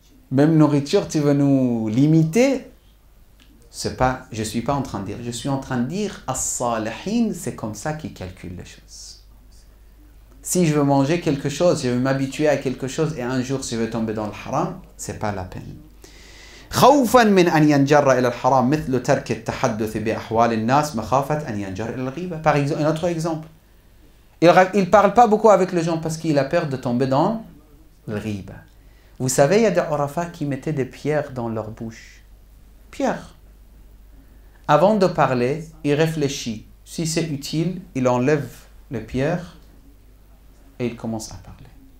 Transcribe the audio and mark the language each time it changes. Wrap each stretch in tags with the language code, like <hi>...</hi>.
<fr>Même nourriture, tu veux nous limiter? Je ne suis pas en train de dire. Je suis en train de dire as-salihin, c'est comme ça qu'ils calculent les choses. Si je veux manger quelque chose, je veux m'habituer à quelque chose et un jour je vais tomber dans le haram, c'est pas la peine.</fr> <ar>خوفا من أن ينجر إلى الحرام مثل ترك التحدث بأحوال الناس مخافة أن ينجر إلى الغيبة.</ar> <fr>Par exemple, un autre exemple. Il parle pas beaucoup avec les gens parce qu'il a peur de tomber dans le riba. Vous savez, il y a des urafas qui mettaient des pierres dans leur bouche. Pierres. Avant de parler, il réfléchit. Si c'est utile, il enlève les pierres et il commence à parler.</fr>